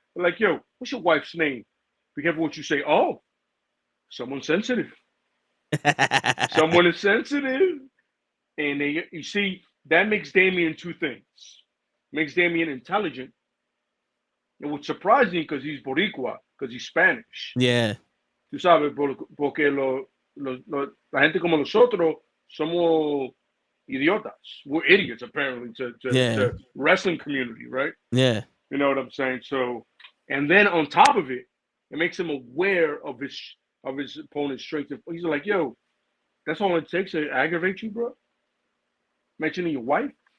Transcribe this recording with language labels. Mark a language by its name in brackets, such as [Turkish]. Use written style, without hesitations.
[English] They're like, yo, what's your wife's name? Be careful what you say. Oh, someone sensitive. Someone is sensitive. And you see, that makes Damien two things. Makes Damien intelligent. It was surprising because he's Boricua, because he's Spanish. Yeah. [Spanish] Tú sabes, porque la gente como nosotros somos idiotas. [English] We're idiots, apparently, to the wrestling community, right? Yeah. You know what I'm saying? So, and then on top of it, it makes him aware of his opponent's strengths. He's like, yo, that's all it takes to aggravate you, bro? Mentioning your wife?